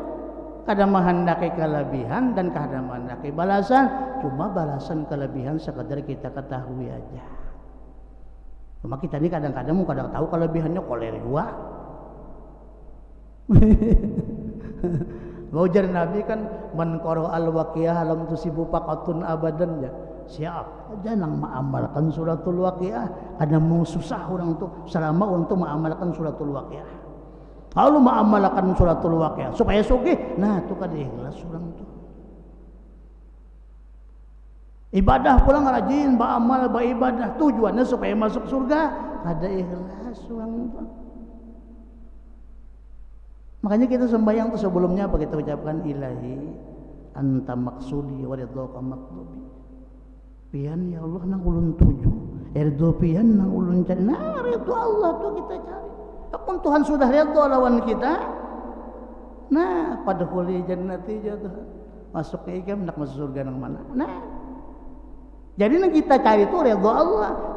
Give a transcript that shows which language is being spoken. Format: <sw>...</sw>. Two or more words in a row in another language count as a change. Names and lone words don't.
<bjn>Kada menghendaki kelebihan dan kada menghendaki balasan, cuma balasan kelebihan sekadar kita ketahui aja. Cuma kita ni kadang-kadang kada tahu kelebihannya koler dua. Ujar Nabi kan</bjn> <ar>من قرأ الواقعة لم تصبه فاقة أبدا</ar> <bjn>ya. Siap aja nang mengamalkan suratul waqiah, ada mau susah orang tu selama orang tu mengamalkan suratul waqiah. Kalau mengamalkan suratul waqiah supaya sugih, nah tu kada ikhlas orang tu. Ibadah pulang rajin beramal beribadah tujuannya supaya masuk surga, kada ikhlas orang tu. Makanya kita sembahyang tu sebelumnya apa kita ucapkan</bjn> <ar>إلهي أنت مقصودي ورضاك مطلوبي.</ar> <bjn>Pian ya Allah nang ulun tuju, ridho pian nang ulun cari. Nah, ridho Allah tu kita cari. Apun Tuhan sudah ridho lawan kita, Nah,</bjn> <ar>فادخلي جنتي</ar> <bjn>Tuhan. Masuk ke ikam nak masuk surga nang mana. Nah, jadi yang kita cari itu ridho Allah.</bjn>